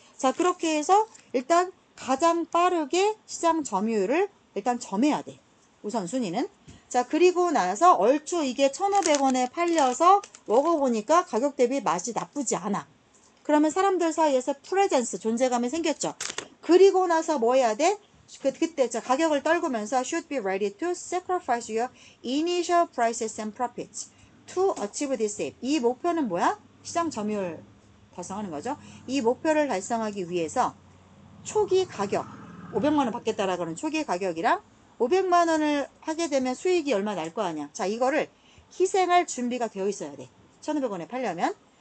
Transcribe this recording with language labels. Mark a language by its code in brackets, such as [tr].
[ko] 자, 그렇게 해서 일단 가장 빠르게 시장 점유율을 일단 점해야 돼. 우선순위는. 자, 그리고 나서 얼추 이게 1,500원에 팔려서 먹어보니까 가격 대비 맛이 나쁘지 않아. 그러면 사람들 사이에서 프레젠스, 존재감이 생겼죠. 그리고 나서 뭐 해야 돼? 그때 가격을 떨구면서 [en] should be ready to sacrifice your initial prices and profits to achieve this aim. [ko] 이 목표는 뭐야? 시장 점유율 달성하는 거죠. 이 목표를 달성하기 위해서 초기 가격, 500만 원 받겠다라고 하는 초기 가격이랑 500만 원을 하게 되면 수익이 얼마 날 거 아니야. 자, 이거를 희생할 준비가 되어 있어야 돼. 1,500원에 팔려면.